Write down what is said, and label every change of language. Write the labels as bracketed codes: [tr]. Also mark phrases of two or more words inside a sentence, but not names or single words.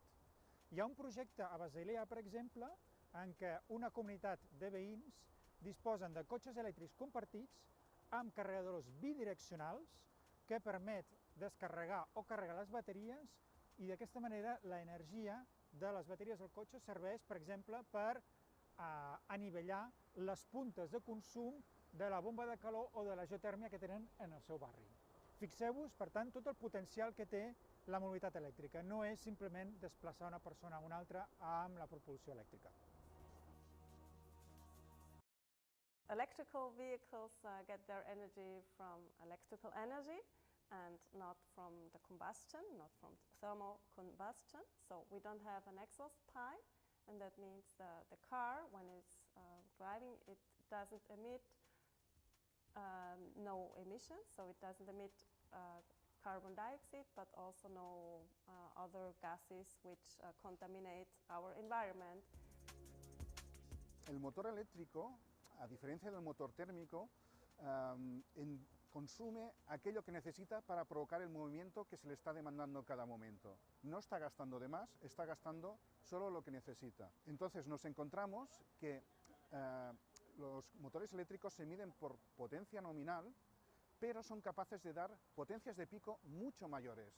[ca] Hi ha un projecte a Basilea, per exemple, en què una comunitat de veïns disposen de cotxes elèctrics compartits amb carregadors bidireccionals que permet descarregar o carregar les bateries i d'aquesta manera l'energia de les bateries del cotxe serveix, per exemple, per anivellar les puntes de consum de la bomba de calor o de la geotèrmia que tenen en el seu barri. Fixeu-vos, per tant, tot el potencial que té la mobilitat elèctrica. No és simplement desplaçar una persona a una altra amb la propulsió elèctrica. [en] Electrical vehicles get their energy from electrical energy and not from the combustion, not from thermal combustion. So we don't have an exhaust pipe, and that means the car, when it's driving, it doesn't emit no emissions, so it doesn't emit carbon dioxide, but also no other gases which contaminate our environment. [es] El motor eléctrico, a diferencia del motor térmico, consume aquello que necesita para provocar el movimiento que se le está demandando en cada momento. No está gastando de más, está gastando solo lo que necesita. Entonces nos encontramos que los motores eléctricos se miden por potencia nominal, pero son capaces de dar potencias de pico mucho mayores.